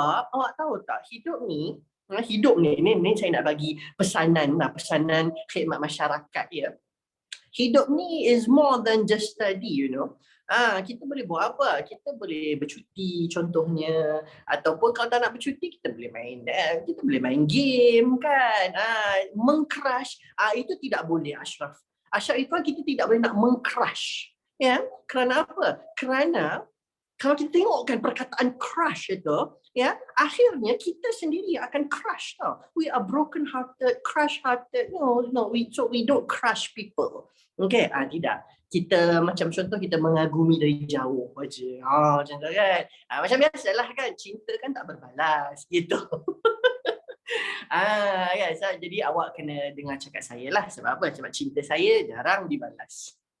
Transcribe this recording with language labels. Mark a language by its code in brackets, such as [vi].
[ms] Awak tahu tak, hidup ni saya nak bagi pesanan khidmat masyarakat ya. Hidup ni [en] is more than just study, you know. [ms] Kita boleh buat apa? Kita boleh bercuti contohnya, ataupun kalau tak nak bercuti kita boleh main game kan. Mengcrush itu tidak boleh Ashraf. Ashraf itu kita tidak boleh nak mengcrush. Ya, kerana apa? Kerana kalau kita tengokkan perkataan crush itu, ya, akhirnya kita sendiri akan crush tau. [en] We are broken hearted, crush hearted. No, we don't crush people. Okay, [ms] tidak. Kita macam contoh kita mengagumi dari jauh aja. Macam tu kan. Macam biasalah kan, cinta kan tak berbalas gitu. Kan, jadi awak kena dengar cakap saya lah. Sebab apa? Sebab cinta saya jarang dibalas.